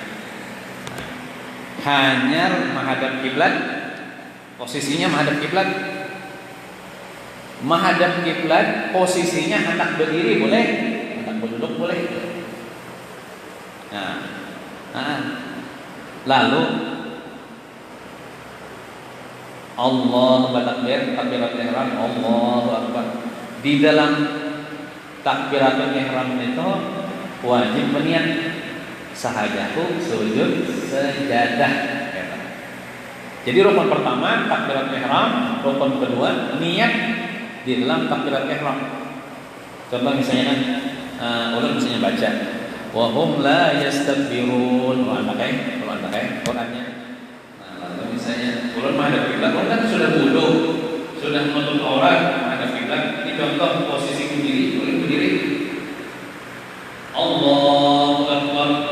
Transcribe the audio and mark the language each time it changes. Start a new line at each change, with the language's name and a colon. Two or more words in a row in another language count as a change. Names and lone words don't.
Banjar: Hanya menghadap kiblat, posisinya menghadap kiblat. Menghadap kiblat, posisinya hendak berdiri boleh, hendak berduduk boleh. Lalu Allahu takbir, takbiratul ihram,
Arabic: Allahu akbar.
Banjar: Di dalam takbiratul ihram itu wajib berniat sahajahu sujud sajadah. Jadi rukun pertama takbiratul ihram, rukun kedua niat di dalam takbiratul ihram. Contoh misalnya ulun misalnya baca
Arabic: wa hum la yastakbirun,
Banjar: kalau anda kayak Qurannya. Lalu misalnya ulun menghadap kiblat, ulun kan sudah wudu, sudah menutup aurat, menghadap kiblat. Ini contoh posisi berdiri, ulun berdiri.
Arabic: Allahu akbar.